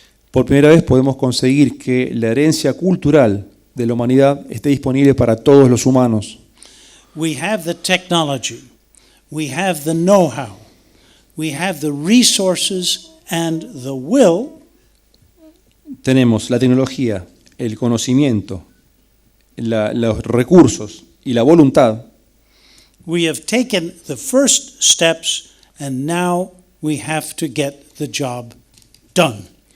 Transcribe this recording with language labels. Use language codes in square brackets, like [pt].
[es] Por primera vez podemos conseguir que la herencia cultural de la humanidad esté disponible para todos los humanos. [en] We have the technology, we have the know-how, we have the resources and the will. [es] Tenemos la tecnología, el conocimiento, los recursos y la voluntad. [en] We have taken the first steps and now we have to get the job done.